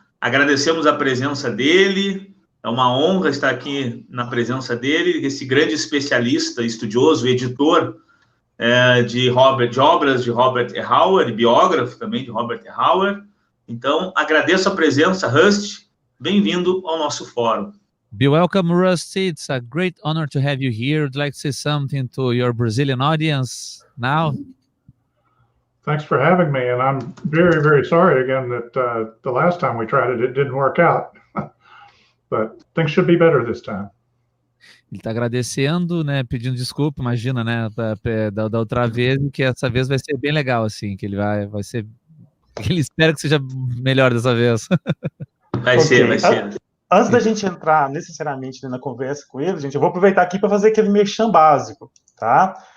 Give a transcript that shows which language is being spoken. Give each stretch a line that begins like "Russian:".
Portuguese: Agradecemos a presença dele. É uma honra estar aqui na presença dele, esse grande especialista, estudioso, editor de obras de Robert E. Howard, biógrafo também de Robert E. Howard. Então, agradeço a presença, Rusty. Bem-vindo ao nosso fórum.
English: Be welcome, Rusty. It's a great honor to have you here. Would like to say something to your Brazilian audience now? Thanks for having me, and I'm very, very sorry again that the last time we tried it, it didn't work out. But things should be better this time.
Portuguese: Ele está agradecendo, né, pedindo desculpa, imagina, né, da outra vez, que essa vez vai ser bem legal, assim, que ele vai ser, ele espera que seja melhor dessa vez. Vai ser. Antes da gente entrar necessariamente na conversa com ele, gente, eu vou aproveitar aqui para fazer aquele merchan básico, tá?